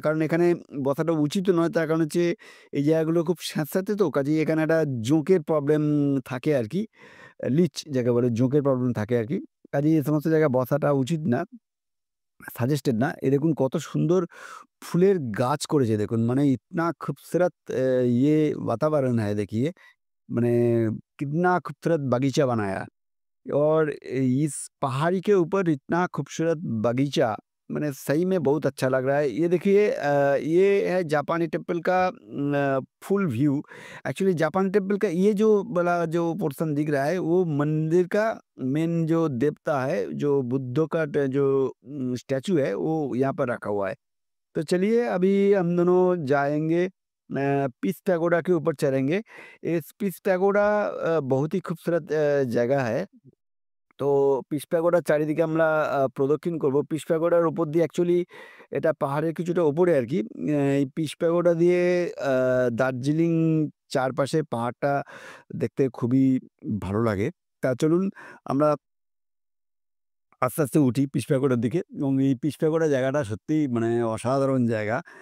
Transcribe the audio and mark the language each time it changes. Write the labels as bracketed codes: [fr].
[bn] কারণ এখানে বসাটা উচিতও নয়। তার কারণ হচ্ছে এই জায়গাগুলো খুব স্যাঁতস্যাঁতে তো কাজেই এখানে একটা জোঁকের প্রবলেম থাকে আরকি। লিচ যাকে বলে জোঁকের প্রবলেম থাকে আরকি। কাজেই এই সমস্ত জায়গায় বসাটা উচিত না। সাজেস্টেড না। দেখুন কত সুন্দর ফুলের গাছ করেছে দেখুন। মানে [hi] इतना खूबसूरत ये वातावरण है देखिए। मैंने कितना खूबसूरत बगीचा बनाया। और इस पहाड़ी के ऊपर इतना खूबसूरत बगीचा, मैंने सही में बहुत अच्छा लग रहा है। ये देखिए ये है जापानी टेम्पल का फुल व्यू। एक्चुअली जापानी टेम्पल का ये जो वाला जो पोर्शन दिख रहा है वो मंदिर का मेन जो देवता है, जो बुद्ध का जो स्टैचू है वो यहाँ पर रखा हुआ है। तो चलिए अभी हम दोनों जाएँगे पीस पैगोडा के ऊपर चढ़ेंगे। इस पीस पैगोडा बहुत ही खूबसूरत जगह है। [bn] তো পিস প্যাগোডার চারিদিকে আমরা প্রদক্ষিণ করব। পিস প্যাগোডার উপর দিয়ে অ্যাকচুয়ালি এটা পাহাড়ের কিছুটা উপরে আরকি। এই পিস প্যাগোডা দিয়ে আ দার্জিলিং চারপাশে পাহাড়টা দেখতে খুবই ভালো লাগে। তা চলুন আমরা আস্তে, আস্তে উঠি পিস প্যাগোডার দিকে এবং এই পিস প্যাগোডা জায়গাটা সত্যিই মানে অসাধারণ জায়গা।